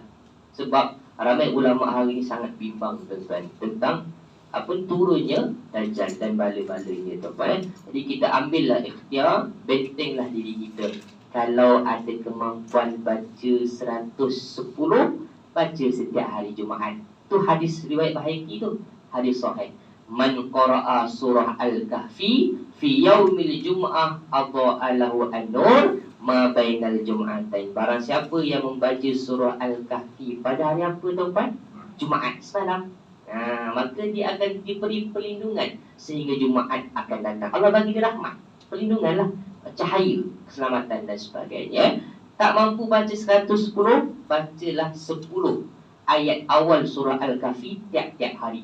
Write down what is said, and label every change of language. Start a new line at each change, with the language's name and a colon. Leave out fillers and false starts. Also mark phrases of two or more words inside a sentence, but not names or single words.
Malay: Sebab ramai ulama hari ini sangat bimbang tuan-tuan tentang turunnya Dajjal dan bala-balanya tuan-puan. Jadi kita ambillah ikhtiar, bentenglah diri kita. Kalau ada kemampuan baca 110, baca setiap hari Jumaat. Tu hadis riwayat Baihaqi tu, hadis sahih.
Arabic: من قرأ سورة الكهف في يوم الجمعة أضاء له النور ما بين الجمعتين.
Malay: Barang siapa yang membaca surah Al-Kahfi pada hari apa tuan-puan? Jumaat semalam, maka dia akan diberi perlindungan sehingga Jumaat akan datang. Allah bagi dia rahmat, perlindunganlah, cahaya, keselamatan dan sebagainya. Tak mampu baca 110, bacalah 10 ayat awal surah Al-Kahfi tiap-tiap hari.